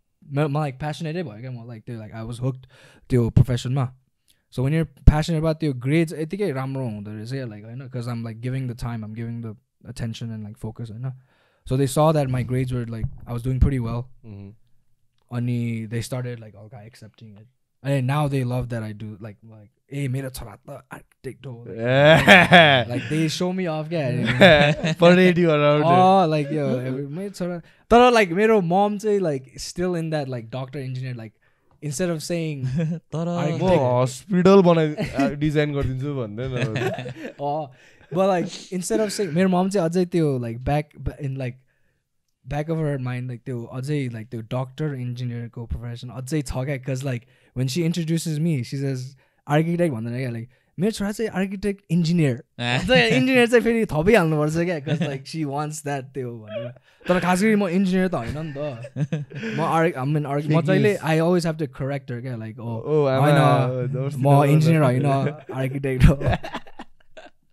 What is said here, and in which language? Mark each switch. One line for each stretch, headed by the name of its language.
English: म like passionate भयो क्या म like त्यो like I was hooked त्यो profession मा so when you're passionate about त्यो grades
Nepali: यतिकै राम्रो हुँदो रहेछ क्या
English: like होइन because I'm like giving the time I'm giving the attention and like focus होइन so they saw that my grades were like I was doing pretty well अनि they started like okay accepting it and now they love that I do like hey
Nepali: मेरो छोरा त architect हो
English: like they show me off क्या parade you around oh like yo मेरो छोरा तर like मेरो mom चाहिँ like still in that like doctor engineer like instead of saying
Nepali: तर म हस्पिटल बनाइ डिजाइन गरिदिन्छु भन्दैन
English: oh but like instead of saying
Nepali: मेरो mom चाहिँ अझै
English: त्यो like back in like back of her mind like त्यो अझै like त्यो doctor engineer को profession अझै छ क्या because like when she introduces me she says
Nepali: architect भन्दैन क्या like मेरो छोरा चाहिँ architect engineer engineer चाहिँ फेरि थपिहाल्नुपर्छ क्या
English: because like she wants that
Nepali: त्यो भनेर तर खास गरी म engineer त होइन नि त म जहिले
English: I always have to correct her
Nepali: क्या like होइन म engineer होइन architect हो